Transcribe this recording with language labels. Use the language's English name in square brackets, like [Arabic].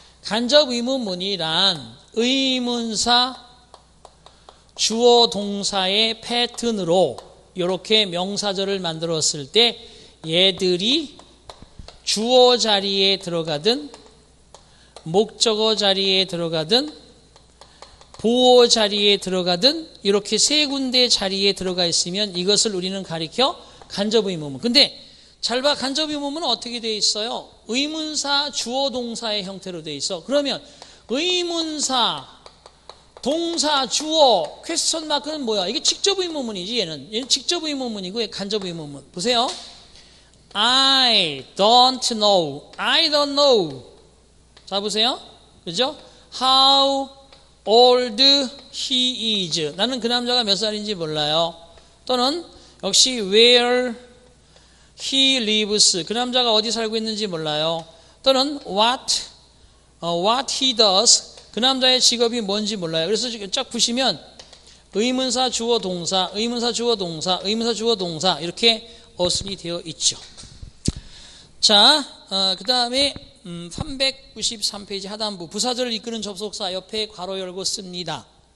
[Korean] 간접 의문문이란 의문사 주어 동사의 패턴으로 이렇게 명사절을 만들었을 때 얘들이 주어 자리에 들어가든 목적어 자리에 들어가든 보어 자리에 들어가든 이렇게 세 군데 자리에 들어가 있으면 이것을 우리는 가리켜 간접 의문문. 근데 잘 봐, 간접 의문문은 어떻게 되어 있어요? 의문사 주어 동사의 형태로 되어 있어. 그러면 의문사 동사 주어 퀘스천 마크는 뭐야? 이게 직접 의문문이지. 얘는 직접 의문문이고 간접 의문문. 보세요. [English] I don't know. [Korean] 자, 보세요. 그죠? [English] How old he is. [Korean] 나는 그 남자가 몇 살인지 몰라요. 또는 역시 [English] where he lives. [Korean] 그 남자가 어디 살고 있는지 몰라요. 또는 [English] what he does. [Korean] 그 남자의 직업이 뭔지 몰라요. 그래서 쫙 보시면 의문사, 주어, 동사, 의문사, 주어, 동사, 의문사, 주어, 동사 이렇게 어순이 되어 있죠. 자, 그 다음에 393페이지 하단부 부사절을 이끄는 접속사 옆에 괄호 열고 씁니다.